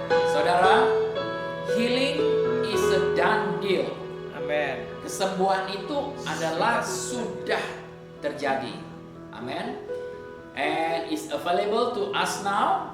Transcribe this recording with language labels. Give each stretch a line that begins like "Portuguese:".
English: Saudara, healing is a done deal. Amin.
Indonesian: Kesembuhan itu adalah sudah terjadi. Amin.
English: And is available to us now.